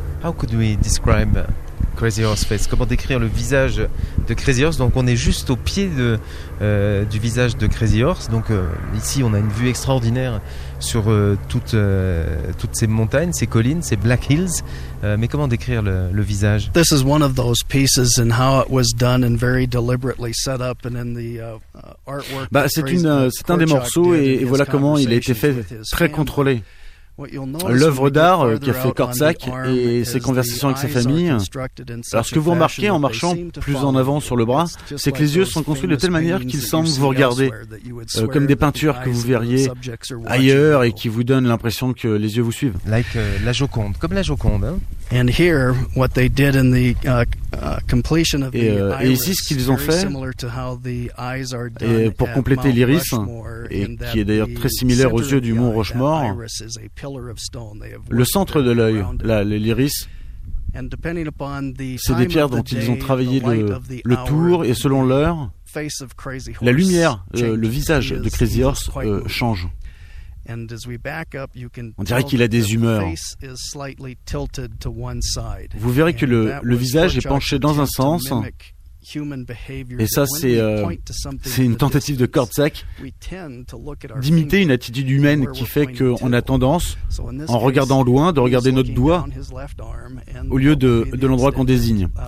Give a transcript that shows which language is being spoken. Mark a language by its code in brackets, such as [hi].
[en] How could we describe Crazy Horse Face? [fr] Comment décrire le visage de Crazy Horse? Donc, on est juste au pied du visage de Crazy Horse. Donc, ici, on a une vue extraordinaire sur toutes ces montagnes, ces collines, ces Black Hills. Mais comment décrire le visage? [en] This is one of those pieces and how it was done and very deliberately set up and in the artwork. [fr] C'est un des morceaux et voilà comment il a été fait, très contrôlé. L'œuvre d'art qu'a fait Korczak et ses conversations avec sa famille. Alors, ce que vous remarquez en marchant plus en avant sur le bras, c'est que les yeux sont construits de telle manière qu'ils semblent vous regarder, comme des peintures que vous verriez ailleurs et qui vous donnent l'impression que les yeux vous suivent. La Joconde, comme la Joconde, hein. [en] And here, what they did in the completion of the iris, very similar to how the eyes are done at Mount Rushmore, and that the center of the iris is a pillar of stone. They have worked around it. And to complete the iris, which is very similar to the center of the iris, the center of the eye, the iris. And depending upon the time of the day, the light of the hour, and depending upon the face of Crazy Horse, the light, the face of Crazy Horse changes. [fr] On dirait qu'il a des humeurs. Vous verrez que le visage est penché dans un sens Et ça, c'est une tentative de Korczak d'imiter une attitude humaine qui fait qu'on a tendance, en regardant loin, de regarder notre doigt au lieu de l'endroit qu'on désigne.